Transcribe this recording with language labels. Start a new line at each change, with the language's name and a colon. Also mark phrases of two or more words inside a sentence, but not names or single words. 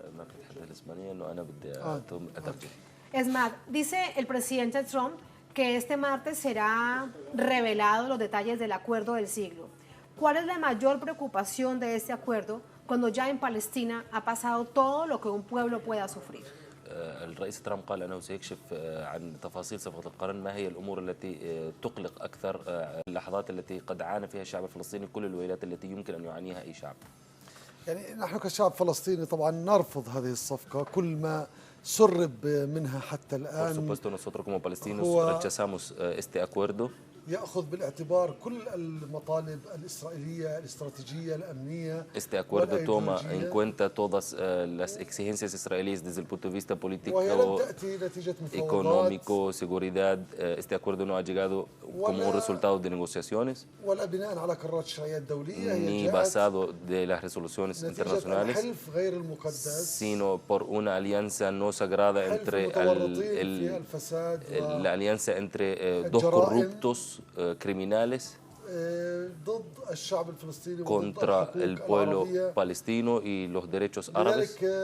Spanish: Esmat, dice el presidente Trump que este martes será revelado los detalles del acuerdo del siglo. ¿Cuál es la mayor preocupación de este acuerdo cuando ya en Palestina ha pasado todo lo que un pueblo pueda sufrir?
Arabic: الرئيس ترامب قال أنه سيكشف عن تفاصيل صفقة القرن ما هي الأمور التي تقلق أكثر اللحظات التي قد عانى فيها الشعب الفلسطيني كل الويلات التي يمكن أن يعانيها أي شعب. يعني نحن كشعب فلسطيني طبعا نرفض هذه الصفقة كل ما سرب منها حتى الآن.
Spanish: Por supuesto nosotros como palestinos rechazamos este acuerdo.
Arabic: يأخذ بالاعتبار كل المطالب الإسرائيلية الاستراتيجية الأمنية.
Spanish: Este acuerdo toma en cuenta todas las exigencias israelíes desde el punto de vista político, económico, seguridad. Este acuerdo no ha llegado como un resultado de negociaciones ni basado de las resoluciones internacionales, sino por una alianza no sagrada entre la alianza entre dos corruptos criminales contra el pueblo palestino y los derechos árabes.